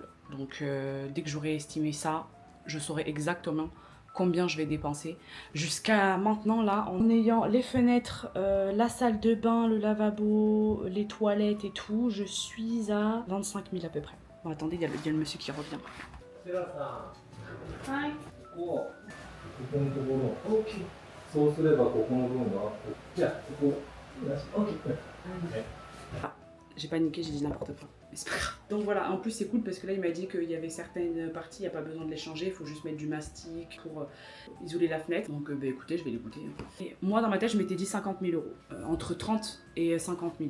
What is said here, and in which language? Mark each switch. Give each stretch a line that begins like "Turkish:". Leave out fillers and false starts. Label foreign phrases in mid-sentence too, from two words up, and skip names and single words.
French: Donc dès que j'aurai estimé ça, je saurai exactement combien je vais dépenser. Jusqu'à maintenant, là, en ayant les fenêtres, la salle de bain, le lavabo, les toilettes et tout, je suis à 25 000 à peu près. Bon, attendez, il y a le monsieur qui revient.
Japanese: Hi. ここのところ、OK。そうすればここの分が、じゃあここ、OK。
French: Ah, j'ai paniqué, j'ai dit n'importe quoi. Mais c'est pas grave. Donc voilà, en plus c'est cool parce que là il m'a dit qu'il y avait certaines parties, il n'y a pas besoin de les changer, il faut juste mettre du mastic pour isoler la fenêtre. Donc écoutez, je vais l'écouter. Et moi dans ma tête je m'étais dit 50 000 euros. Entre 30 et 50 000.